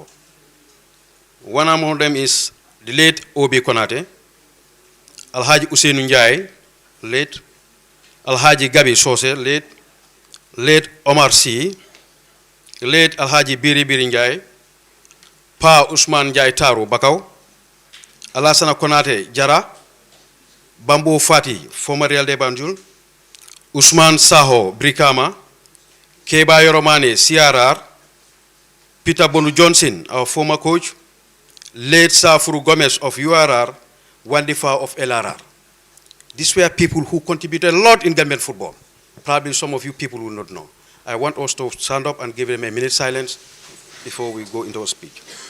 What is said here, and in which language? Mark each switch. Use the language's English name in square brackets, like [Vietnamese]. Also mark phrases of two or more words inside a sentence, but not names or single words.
[English] One among them is the late Obi Konate, Alhaji Usainu Njai, late, Alhaji Gabi Sose, late Omar Sy, late Alhaji Biri Biri Njai, Pa Usman Njai Taru Bakau, Alassana Konate Jara, Bambo Fati, former Real de Banjul, Usman Saho Brikama, Keba Yoromane CRR, Peter Bonu Johnson, our former coach, late Safuru Gomez of URR, Wandifa of LRR. These were people who contributed a lot in Gambian football. Probably some of you people will not know. I want us to stand up and give them a minute silence before we go into our speech.